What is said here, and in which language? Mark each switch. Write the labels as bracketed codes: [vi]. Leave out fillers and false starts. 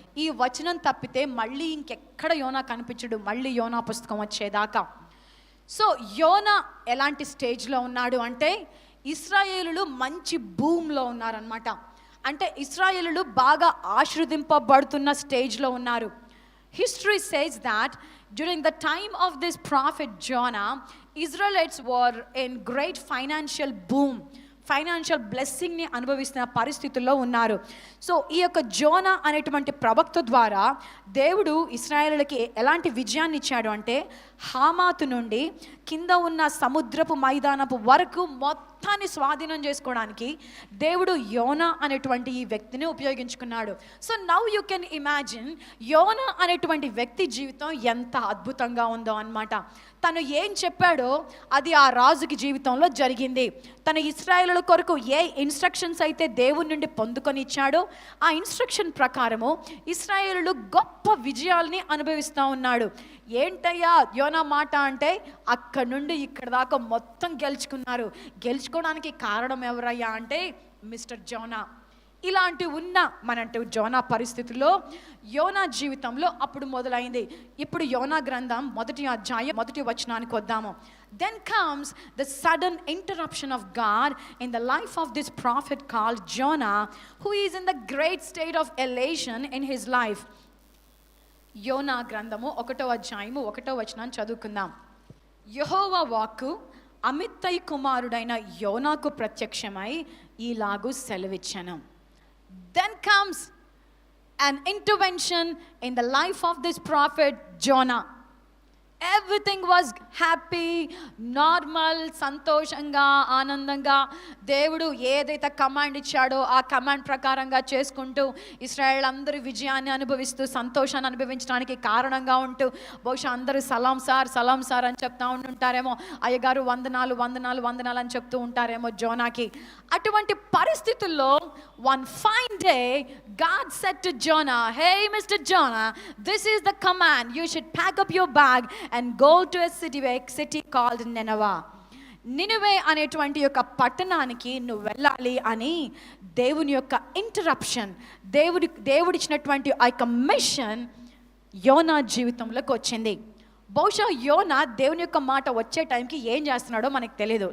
[te] ఈ వచనం తప్పితే మళ్ళీ ఇంకెక్కడ యోనా కనిపించడు, మళ్ళీ యోనా పుస్తకం వచ్చేదాకా. సో యోనా ఎలాంటి స్టేజ్లో ఉన్నాడు అంటే, ఇశ్రాయేలులు మంచి భూమిలో ఉన్నారనమాట. అంటే ఇశ్రాయేలులు బాగా ఆశీర్వదింపబడుతున్న స్టేజ్లో ఉన్నారు. [en] History says that during the time of this prophet Jonah, Israelites were in great financial boom, [te] financial బ్లెస్సింగ్ని అనుభవిస్తున్న పరిస్థితుల్లో ఉన్నారు. సో ఈ యొక్క జోనా అనేటువంటి ప్రవక్త ద్వారా దేవుడు ఇశ్రాయేలులకి ఎలాంటి విజయాన్ని ఇచ్చాడు అంటే, హామాతు నుండి కింద ఉన్న సముద్రపు మైదానపు వరకు మొత్తాన్ని స్వాధీనం చేసుకోవడానికి దేవుడు యోనా అనేటువంటి ఈ వ్యక్తిని ఉపయోగించుకున్నాడు. [en] so now you can imagine [te] యోనా అనేటువంటి వ్యక్తి జీవితం ఎంత అద్భుతంగా ఉందో అన్నమాట. తను ఏం చెప్పాడో అది ఆ రాజుకి జీవితంలో జరిగింది. తన ఇశ్రాయేలుల కొరకు ఏ ఇన్స్ట్రక్షన్స్ అయితే దేవుని నుండి పొందుకొని ఇచ్చాడో ఆ ఇన్స్ట్రక్షన్ ప్రకారము ఇశ్రాయేలులు గొప్ప విజయాల్ని అనుభవిస్తూ ఉన్నాడు. ఏంటయ్యా యోనా మాట అంటే, అక్కడి నుండి ఇక్కడ దాకా మొత్తం గెలుచుకున్నారు. గెలుచుకోవడానికి కారణం ఎవరయ్యా అంటే మిస్టర్ జోనా. ఇలాంటి ఉన్న మనంటూ జోనా పరిస్థితుల్లో యోనా జీవితంలో అప్పుడు మొదలైంది. ఇప్పుడు యోనా గ్రంథం 1వ అధ్యాయం 1వ వచనానికి వద్దాము. [en] Then comes the sudden interruption of God in the life of this prophet called Jonah, who is in the great state of elation in his life. [te] యోనా గ్రంథము 1వ అధ్యాయము 1వ వచనాన్ని చదువుకుందాం. యెహోవా వాక్కు అమిత్తై కుమారుడైన యోనాకు ప్రత్యక్షమై ఈలాగు సెలవిచ్చెను. [en] Then comes an intervention in the life of this prophet Jonah. Everything was happy, normal, [te] సంతోషంగా, ఆనందంగా దేవుడు ఏదైతే కమాండ్ ఇచ్చాడో ఆ కమాండ్ ప్రకారంగా చేసుకుంటూ ఇశ్రాయేల్ అందరూ విజయాన్ని అనుభవిస్తూ సంతోషాన్ని అనుభవించడానికి కారణంగా ఉంటూ, బహుశా అందరూ సలాం సార్ అని చెప్తా ఉంటుంటారేమో, అయ్యగారు వందనాలు వందనాలు వందనాలు అని చెప్తూ ఉంటారేమో జోనాకి. అటువంటి పరిస్థితుల్లో [en] one fine day God said to Jonah, hey Mr. Jonah, this is the command, you should pack up your bag and go to a city called Nineveh. [te] Nineveh అనేటువంటి యొక్క పట్టణానికి నువ్వు వెళ్ళాలి అని దేవుని యొక్క ఇంటరప్షన్, దేవుడిచ్చినటువంటి ఆ యొక్క మిషన్ యోనా జీవితంలోకి వచ్చింది. బహుశా యోనా దేవుని యొక్క మాట వచ్చే టైంకి ఏం చేస్తున్నాడో మనకు తెలియదు.